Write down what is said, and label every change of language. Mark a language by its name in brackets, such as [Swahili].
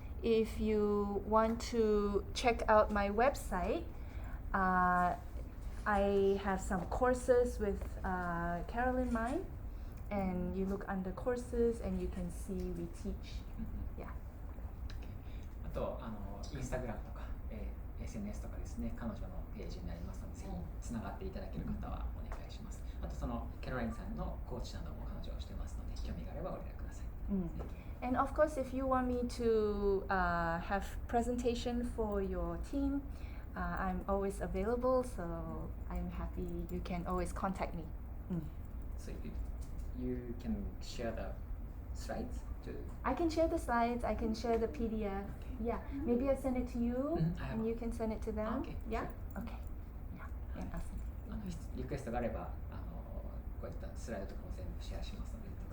[English] If you want to check out my website, I have some courses with Carolyn Mine, and you look under courses and you can see we teach. Yeah. [Japanese] あとインスタグラムとか、SNS とかですね、彼女のページになりますので、ぜひつながっていただける方はお願いします。あとそのキャロラインさんのコーチなども彼女をしてますので、興味があればご連絡ください。 [English] And of course, if you want me to have presentation for your team, I'm always available. So I'm happy. You can always contact me. So you can share the slides to. I can share the slides. I can share the PDF. Yeah, maybe I send it to you, and you can send it to them. Okay, Yeah. sure. Okay. Yeah. And I'll send it. [Japanese] リクエストがあればこういったスライドとかも全部シェアしますので。